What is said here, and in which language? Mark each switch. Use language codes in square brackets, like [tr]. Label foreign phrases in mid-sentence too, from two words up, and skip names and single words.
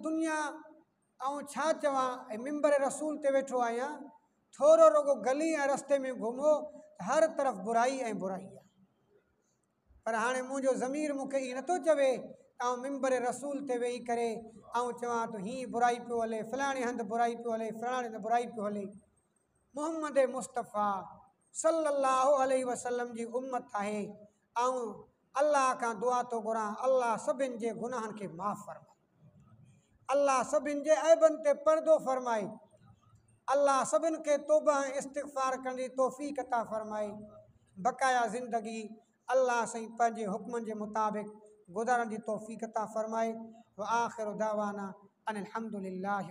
[sd] अॼु दुनिया ऐं छा चवां ऐं मिंबर रसूल ते वेठो आहियां थोरो रुगो गली ऐं रस्ते में घुमो हर तरफ़ बुराई ऐं बुराई आहे पर हाणे मुंहिंजो ज़मीर मूंखे ईअं नथो चवे ऐं मिंबर रसूल ते वेही करे ऐं चवां त हीअ बुराई पियो हले फलाणे हंधि बुराई पियो हले फलाणे हंधि बुराई पियो हले मुहम्मद मुस्तफ़ा [ar] صلى الله عليه وسلم [sd] जी उम्मत आहे ऐं अल्लाह खां दुआ थो घुरां अल्लाह सभिनि जे गुनाहनि खे माफ़ फरमाए अल्लाह सभिनि जे ऐबनि ते पर्दो फरमाए अल्लाह सभिनि खे तौबा ऐं इस्तिग़फ़ार करण जी तौफ़ीक़ अता फरमाए बक़ाया ज़िंदगी अल्लाह साईं पंहिंजे हुक्मनि जे मुताबिक़ गुज़ारण जी तौफ़ीक़ अता फरमाए [ar] وآخر دعوانا أن الحمد لله.